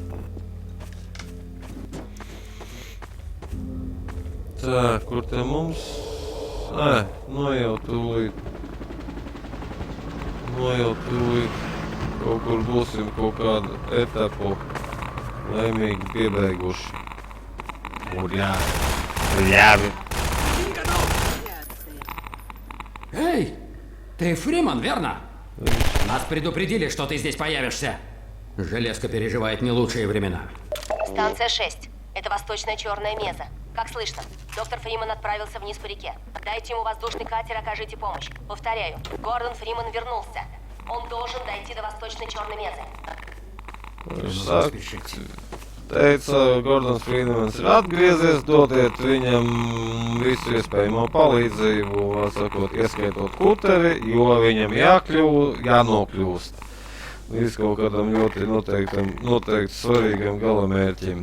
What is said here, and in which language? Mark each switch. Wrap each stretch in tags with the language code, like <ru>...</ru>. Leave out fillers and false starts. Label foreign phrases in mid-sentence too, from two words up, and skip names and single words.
<lv>Tā, kur te mums? Nu jau tūlīt. Kaut kur būsim kaut kādu etapu laimīgi piebeiguši.</lv> <ru>Уря! Эй, ты Фриман, верно? Нас предупредили, что ты здесь появишься. Железка переживает не лучшие времена. Станция 6. Это восточная черная меза. Как слышно, доктор Фриман отправился вниз по реке. Дайте ему воздушный катер, окажите помощь. Повторяю, Гордон Фриман вернулся. Он должен дойти до восточной черной мезы.</ru> <lv>Teica, Gordons Frīdmans ir atgriezies, dodiet viņam visu iespējamo palīdzību, sakot, ieskaitot kuteri, jo viņam jānokļūst līdz kaut kādam ļoti noteikti svarīgam galamērķim.</lv>